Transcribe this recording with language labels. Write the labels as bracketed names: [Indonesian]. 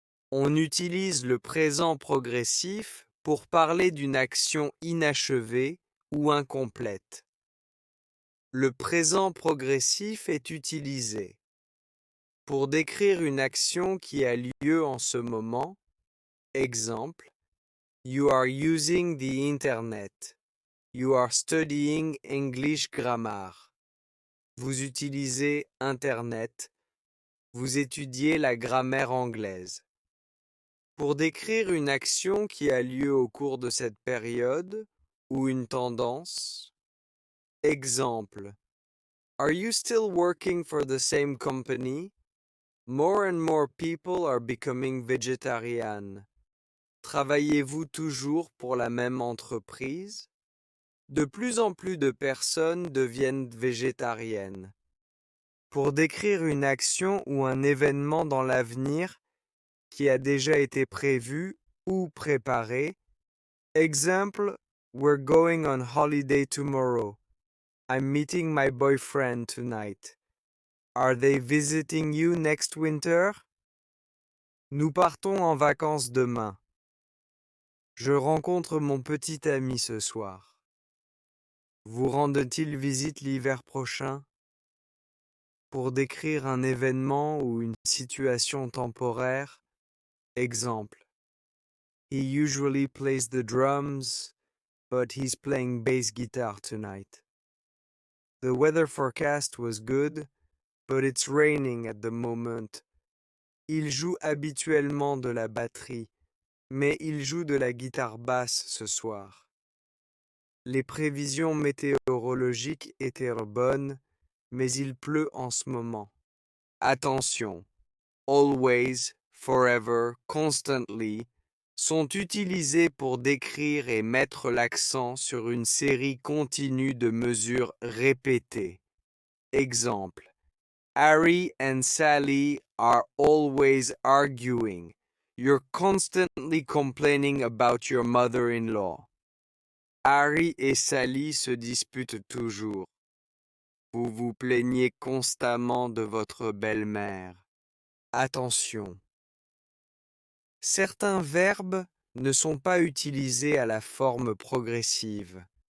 [French] On utilise le présent progressif pour parler d'une action inachevée ou incomplète. Le présent progressif est utilisé pour décrire une action qui a lieu en ce moment. Exemple, [English] you are using the internet. You are studying English grammar. [French] Vous utilisez Internet. Vous étudiez la grammaire anglaise. Pour décrire une action qui a lieu au cours de cette période ou une tendance. Exemple, [English] are you still working for the same company? More and more people are becoming vegetarian. [French] Travaillez-vous toujours pour la même entreprise? De plus en plus de personnes deviennent végétariennes. Pour décrire une action ou un événement dans l'avenir qui a déjà été prévu ou préparé. Exemple, [English] we're going on holiday tomorrow. I'm meeting my boyfriend tonight. Are they visiting you next winter? [French] Nous partons en vacances demain. Je rencontre mon petit ami ce soir. Vous rendent-ils visite l'hiver prochain? Pour décrire un événement ou une situation temporaire. Exemple. [English] He usually plays the drums but he's playing bass guitar tonight. The weather forecast was good, but it's raining at the moment. [French] Il joue habituellement de la batterie, mais il joue de la guitare basse ce soir. Les prévisions météorologiques étaient bonnes, mais il pleut en ce moment. Attention, [English] always, forever, constantly [French] sont utilisés pour décrire et mettre l'accent sur une série continue de mesures répétées. Exemple: [English] Harry and Sally are always arguing. You're constantly complaining about your mother-in-law. [French] Harry et Sally se disputent toujours. Vous vous plaignez constamment de votre belle-mère. Attention. Certains verbes ne sont pas utilisés à la forme progressive.